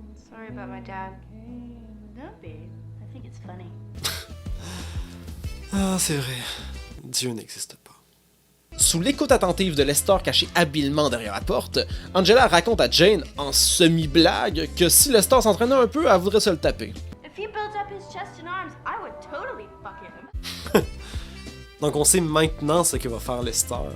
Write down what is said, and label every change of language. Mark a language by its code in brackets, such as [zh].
[en] Sorry about my dad. Don't be. I think it's funny. [fr] Ah, c'est vrai. Dieu n'existe pas. Sous l'écoute attentive de Lester caché habilement derrière la porte, Angela raconte à Jane, en semi-blague, que si Lester s'entraînait un peu, elle voudrait se le taper. [en] If he built up his chest and arms, I would totally fuck him. [fr] Donc on sait maintenant ce que va faire Lester.